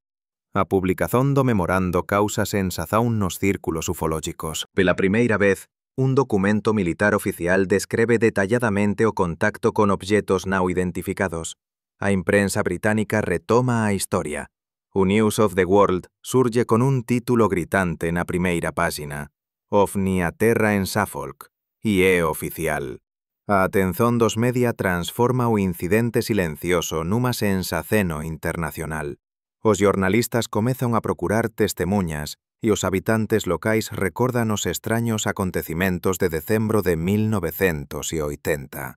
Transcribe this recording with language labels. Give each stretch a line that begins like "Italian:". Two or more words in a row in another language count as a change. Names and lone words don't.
Galician: A publicación do memorando causa sensación nos círculos ufológicos. Pela primeira vez, un documento militar oficial describe detalladamente o contacto con objetos non identificados. A imprensa británica retoma a historia. O News of the World surge con un título gritante na primeira páxina: OVNI a terra en Suffolk, e é oficial. A atención dos media transforma o incidente silencioso nunha sensaceno internacional. Os xornalistas comezan a procurar testemunhas e os habitantes locais recordan os extraños acontecimentos de decembro de 1980.